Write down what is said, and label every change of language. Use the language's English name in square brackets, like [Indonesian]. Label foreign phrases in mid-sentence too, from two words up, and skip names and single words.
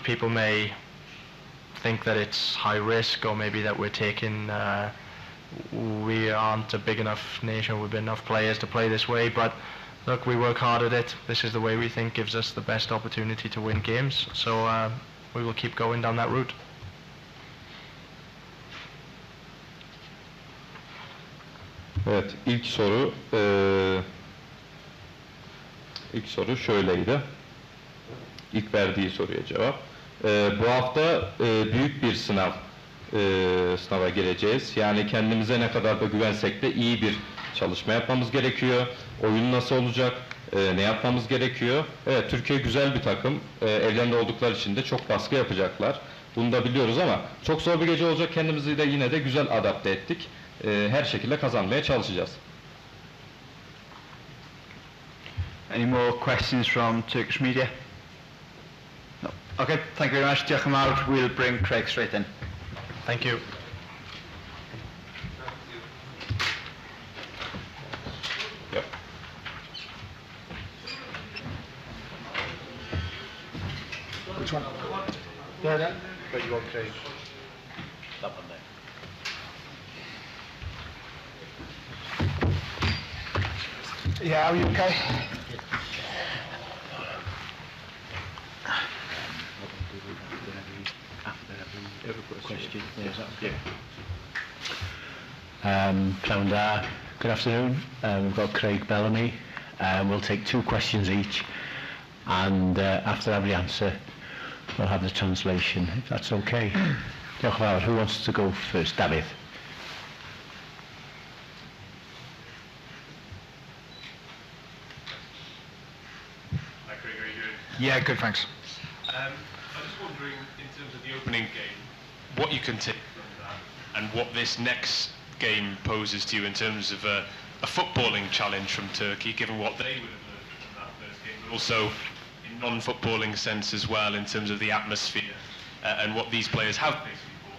[English] People may think that it's high risk, or maybe that we're taking. We aren't a big enough nation with enough players to play this way, but look, we work hard at it. This is the way we think gives us the best opportunity to win games. So we will keep going down that route. [Turkish] Evet, ilk soru şöyleydi. İlk verdiği soruya cevap. Bu hafta büyük bir sınava gireceğiz. Yani kendimize ne kadar da güvensek de iyi bir çalışma yapmamız gerekiyor. Oyun nasıl olacak? Ne yapmamız gerekiyor? Evet, Türkiye güzel bir takım. Evlerinde oldukları için de çok baskı yapacaklar. Bunu da biliyoruz ama çok zor bir gece olacak. Kendimizi de yine de güzel adapte ettik. Her şekilde kazanmaya çalışacağız. [English] Any more questions from Turkish media? No. Okay, thank you very much. [Welsh] Diolch yn fawr. [English] We'll bring Craig straight in. Thank you. Yep. Which one? There. But you want Craig? That one there. Yeah, are you okay? [Welsh] Pnawn da. [English] Good afternoon. We've got Craig Bellamy. We'll take 2 questions each, and after every answer, we'll have the translation, if that's okay. [Welsh] Diolch yn fawr. [English] Who wants to go first? David. Hi Craig, how are you doing? Yeah, good, thanks. I'm just wondering, in terms of the opening game, what you can take from that and what this next game poses to you in terms of a footballing challenge from Turkey, given what they would have learned from that first game, but also in non-footballing sense as well, in terms of the atmosphere and what these players have faced before.